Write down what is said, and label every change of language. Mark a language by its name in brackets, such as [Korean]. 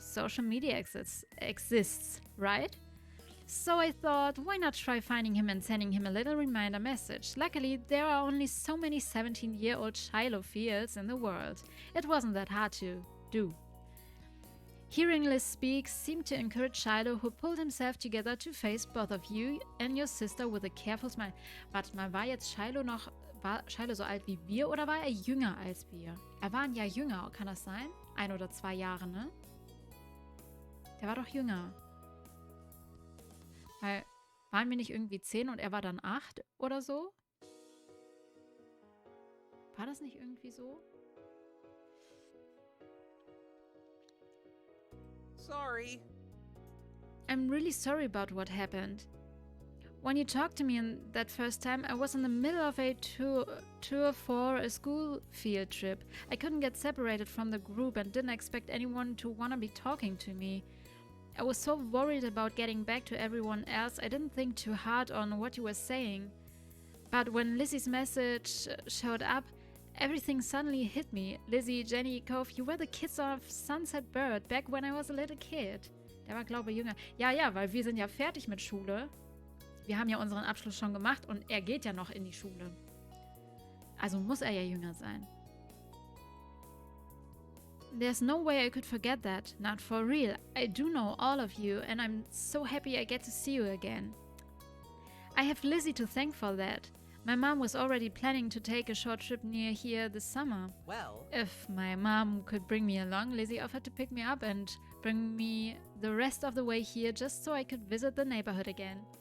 [English] Social media exists, right? So I thought, why not try finding him and sending him a little reminder message? Luckily, there are only so many 17-year-old Shiloh-fields in the world. It wasn't that hard to do. Hearing Liz speak seemed to encourage Shiloh, who pulled himself together to face both of you and your sister with a careful smile. [German] Warte mal, war Shiloh so alt wie wir oder war er jünger als wir? Er war ein Jahr jünger, kann das sein? 1 oder 2 Jahre, ne? Der war doch jünger. Weil, waren wir nicht irgendwie 10 und er war dann 8 oder so? War das nicht irgendwie so? [English] Sorry. I'm really sorry about what happened. When you talked to me that first time, I was in the middle of a tour for a school field trip. I couldn't get separated from the group and didn't expect anyone to want to be talking to me. I was so worried about getting back to everyone else, I didn't think too hard on what you were saying. But when Lizzie's message showed up, everything suddenly hit me. Lizzie, Jenny, Cove, you were the kids of Sunset Bird back when I was a little kid. [German] Der war, glaube ich, jünger. Ja, weil wir sind ja fertig mit Schule. Wir haben ja unseren Abschluss schon gemacht und er geht ja noch in die Schule. Also muss er ja jünger sein. [English] There's no way I could forget that. Not for real. I do know all of you and I'm so happy I get to see you again. I have Lizzie to thank for that. My mom was already planning to take a short trip near here this summer. Well, If my mom could bring me along, Lizzie offered to pick me up and bring me the rest of the way here just so I could visit the neighborhood again.